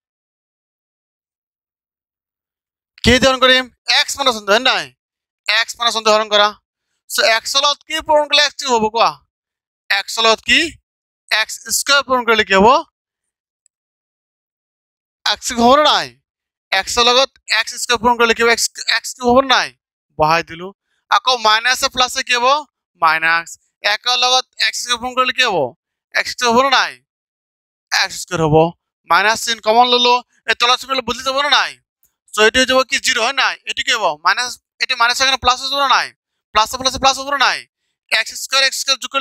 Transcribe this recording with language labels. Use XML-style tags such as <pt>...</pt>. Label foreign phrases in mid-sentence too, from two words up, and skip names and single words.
<as>কি হরণ করিম x - 1 হয় নাই x - 1 হরণ করা সো x লগত কি পূরণ করলে x কি হবে কোয়া x লগত কি x স্কয়ার পূরণ করলে কি হবে x হবে না নাই x লগত x স্কয়ার পূরণ করলে কি হবে x কি হবে না নাই বহাই দিলু আকৌ মাইনাস এ প্লাস এ কি হবে মাইনাস 1 লগত x স্কয়ার পূরণ করলে কি হবে x কি হবে না নাই x স্কয়ার হবে মাইনাস চিহ্ন কমন ললো এই তলা চিহ্ন বদলি যাব না নাই সো এটি হয়ে যাব কি 0 হয় নাই এটি কি হবে মাইনাস এটি মাইনাস এখানে প্লাস হয়ে যাব না নাই প্লাস প্লাস হবে না নাই x স্কয়ার যোগ করলে</as>